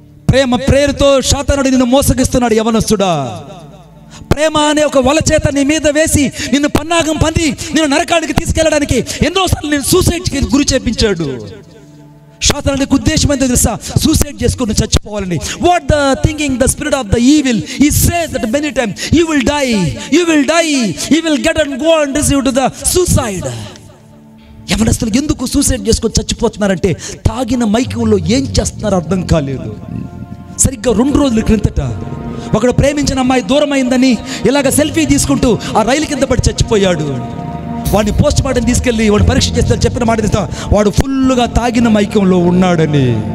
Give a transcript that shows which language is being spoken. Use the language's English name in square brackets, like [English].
[Telugu] ప్రేమ పేరుతో శాతానుడు నిన్ను మోసగిస్తున్నాడు యవనస్తుడా. ప్రేమ అనే ఒక వల చేత నీ మీద వేసి నిన్ను పన్నాగం పంది నిన్ను నరకానికి తీసుకెళ్ళడానికి ఎన్నోసార్లు నేను సూసైడ్కి గురి చేపించాడు. శాతానుడికి ఉద్దేశం ఏంటో తెలుసా? సూసైడ్ చేసుకుని చచ్చిపోవాలని. [English] What the thinking the spirit of the evil he says that many times you will die, you will get and go and receive to the suicide. [Telugu] యవనస్తులు ఎందుకు సూసైడ్ చేసుకొని చచ్చిపోతున్నారంటే తాగిన మైకంలో ఏం చేస్తున్నారో అర్థం కాలేదు. సరిగ్గా 2 రోజుల క్రిందట ఒకడు ప్రేమించిన అమ్మాయి దూరం అయిందని ఇలాగ సెల్ఫీ తీసుకుంటూ ఆ రైలు కింద పడి చచ్చిపోయాడు. వాడిని పోస్ట్ మార్టం తీసుకెళ్ళి వాడు పరీక్ష చేస్తారు, చెప్పిన మాట తీస్తా, వాడు ఫుల్గా తాగిన మైకంలో ఉన్నాడని.